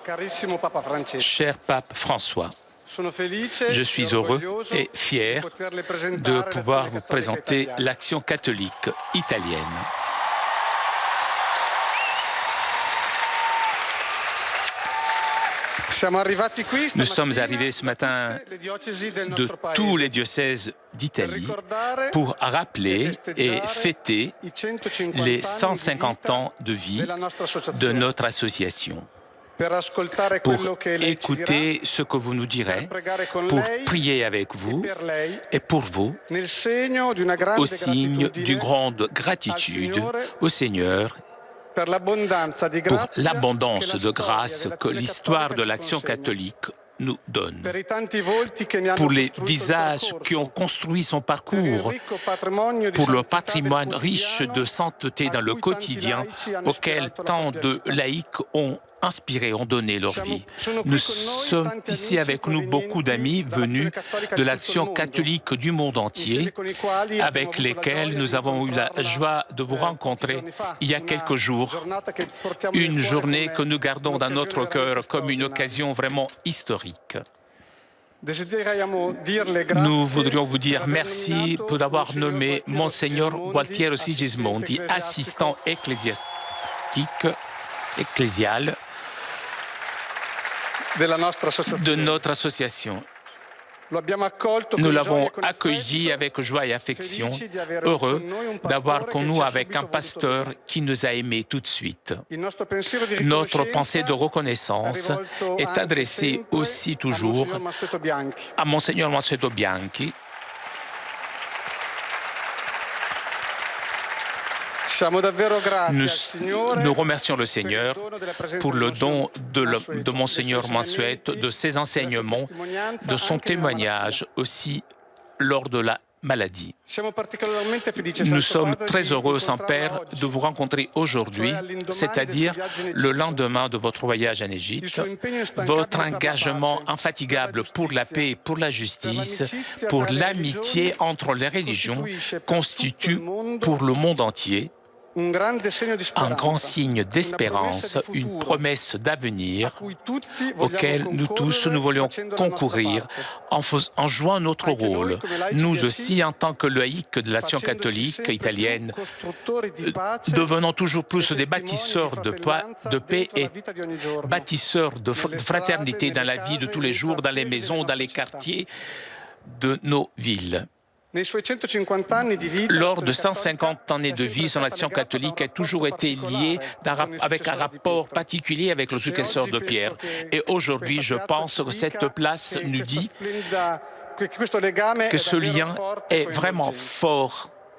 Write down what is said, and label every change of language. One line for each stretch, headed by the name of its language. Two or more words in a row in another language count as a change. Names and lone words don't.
Italian: carissimo Papa Francesco,
French: cher pape François,
Italian: sono felice
French: je suis heureux
Italian: orgoglioso
French: et fier
Italian: di poterle
French: de
Italian: presentare
French: pouvoir
Italian: l'Azione
French: vous
Italian: Cattolica
French: présenter
Italian: Italiana.
French: l'Action catholique italienne.
Italian: Siamo arrivati qui
French: Nous
Italian: stamattina
French: sommes arrivés ce matin
Italian: da tutte le diocesi del
French: de
Italian: nostro paese
French: tous les diocèses d'Italie pour rappeler et fêter
Italian: i 150
French: les
Italian: anni
French: 150 ans de vie
Italian: della nostra
French: de
Italian: associazione,
French: notre association,
Italian: per ascoltare
French: pour
Italian: quello che lei ci dirà,
French: écouter ce que vous nous
Italian: per
French: direz,
Italian: pregare con
French: pour
Italian: lei
French: prier avec
Italian: e
French: vous
Italian: per lei,
French: et pour vous,
Italian: nel segno di una grande
French: au signe
Italian: gratitudine
French: d'une grande
Italian: al
French: gratitude
Italian: Signore
French: au Seigneur
Italian: per l'abbondanza di
French: pour
Italian: grazia
French: l'abondance
Italian: che la
French: de
Italian: storia
French: grâce que
Italian: dell'Azione
French: l'histoire de
Italian: Cattolica ci
French: l'Action
Italian: consegna.
French: catholique nous donne,
Italian: Per i tanti volti che ne hanno
French: pour les
Italian: costruito il
French: visages
Italian: percorso,
French: qui ont construit son
Italian: per il
French: parcours,
Italian: ricco patrimonio di
French: pour le
Italian: santità del
French: patrimoine riche
Italian: quotidiano
French: de sainteté
Italian: a
French: dans le
Italian: cui tanti
French: quotidien
Italian: laici hanno
French: auquel
Italian: ispirato la
French: tant
Italian: propria
French: de
Italian: vita.
French: laïcs ont inspiré, ont donné leur vie.
Italian: Sono qui
French: Nous
Italian: con noi
French: sommes
Italian: tanti
French: ici
Italian: amici
French: avec nous beaucoup d'amis
Italian: provenienti
French: venus
Italian: dall'Azione Cattolica
French: de
Italian: di tutto il
French: l'Action
Italian: mondo,
French: catholique du monde entier,
Italian: insieme con i quali abbiamo
French: avec
Italian: avuto la
French: lesquels
Italian: gioia
French: nous
Italian: di
French: avons eu la
Italian: incontrarla,
French: joie de vous
Italian: pochi
French: rencontrer
Italian: giorni fa.
French: il y a
Italian: Una
French: quelques jours.
Italian: giornata che portiamo nel
French: Une
Italian: cuore
French: journée
Italian: come
French: que nous gardons dans notre
Italian: un'occasione
French: cœur
Italian: veramente
French: comme une
Italian: straordinaria.
French: occasion vraiment historique.
Italian: Desideriamo dirle
French: Nous
Italian: grazie
French: voudrions vous
Italian: per
French: dire
Italian: aver
French: merci
Italian: nominato
French: pour avoir
Italian: Monsignor
French: nommé Monseigneur Gualtiero
Italian: Sigismondi,
French: Sigismondi, assistant ecclésial
Italian: della nostra
French: de
Italian: associazione.
French: notre association.
Italian: Lo abbiamo accolto
French: Nous
Italian: con
French: l'avons
Italian: gioia e con
French: accueilli
Italian: affetto,
French: avec joie et affection,
Italian: felici di avere
French: heureux
Italian: con noi un
French: d'avoir
Italian: pastore con che
French: nous
Italian: ci ha
French: avec
Italian: subito
French: un
Italian: voluto
French: pasteur
Italian: bene.
French: qui nous a aimés tout de suite.
Italian: Il nostro pensiero di
French: Notre pensée de
Italian: riconoscenza
French: reconnaissance
Italian: è rivolto
French: est
Italian: anche
French: adressée
Italian: sempre
French: aussi
Italian: a
French: toujours
Italian: Monsignor Mansueto Bianchi.
French: à Monseigneur Mansueto Bianchi.
Italian: Siamo davvero grati
French: Nous,
Italian: al Signore
French: nous remercions le
Italian: per il
French: Seigneur
Italian: dono della presenza
French: pour
Italian: di
French: le don
Italian: Monsignor
French: de Monseigneur Mansueto, de ses enseignements, de son témoignage aussi lors de la maladie.
Italian: Siamo particolarmente felici,
French: Nous
Italian: Santo
French: sommes
Italian: Padre,
French: très
Italian: di
French: heureux,
Italian: incontrarla
French: Saint-Père,
Italian: oggi.
French: de vous rencontrer aujourd'hui, c'est-à-dire le lendemain de votre voyage en Égypte. Votre engagement infatigable pour la paix et pour la justice, pour l'amitié entre les religions, constitue pour le monde entier
Italian: un grande segno di
French: un grand
Italian: speranza,
French: signe d'espérance,
Italian: di
French: une
Italian: futuro,
French: promesse d'avenir
Italian: a cui tutti vogliamo
French: auquel nous tous nous voulons
Italian: facendo la nostra
French: concourir
Italian: parte.
French: en jouant notre
Italian: Anche noi,
French: rôle.
Italian: come laici
French: Nous
Italian: di
French: aussi, en tant que laïcs de l'Action
Italian: facendoci
French: catholique
Italian: sempre
French: italienne,
Italian: più costruttori di pace
French: devenons toujours plus
Italian: e
French: des
Italian: testimoni
French: bâtisseurs
Italian: di fratellanza
French: de paix
Italian: dentro la
French: et
Italian: vita di ogni giorno.
French: bâtisseurs de fraternité dans la vie de tous les jours, dans les maisons, dans les quartiers de nos villes.
Italian: Nei suoi 150 anni di vita,
French: Lors de
Italian: l'Azione
French: 150 années de vie, son action catholique a toujours été liée avec un rapport particulier avec le successeur de Pierre. Et aujourd'hui, je pense que cette place nous dit que ce lien est vraiment fort.